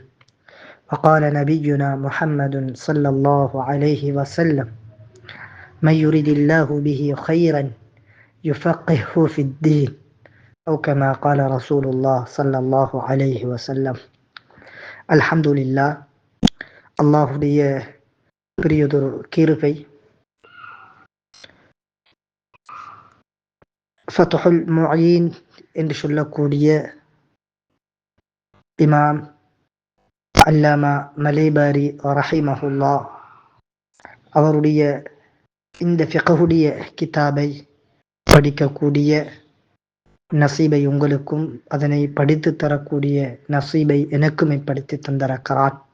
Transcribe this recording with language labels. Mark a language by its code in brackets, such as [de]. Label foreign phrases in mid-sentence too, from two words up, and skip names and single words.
[ar] وقال نبينا محمد صلى الله عليه وسلم من يرد الله به خيرا يفقهه في الدين أو كما قال رسول الله صلى الله عليه وسلم. الحمد لله. [ta] அல்லாஹுடைய பெரியதொரு கிருபை, ஃபத்ஹுல் முஈன் என்று சொல்லக்கூடிய இமாம் அல்லாமா மலேபாரி ரஹிமஹுல்லா அவருடைய இந்த ஃபிக்ஹுடைய கிதாபை படிக்கக்கூடிய நசீபை உங்களுக்கும், அதனை படித்து தரக்கூடிய நசீபை எனக்கும் ஏற்படுத்தி தந்திருக்கிறார்.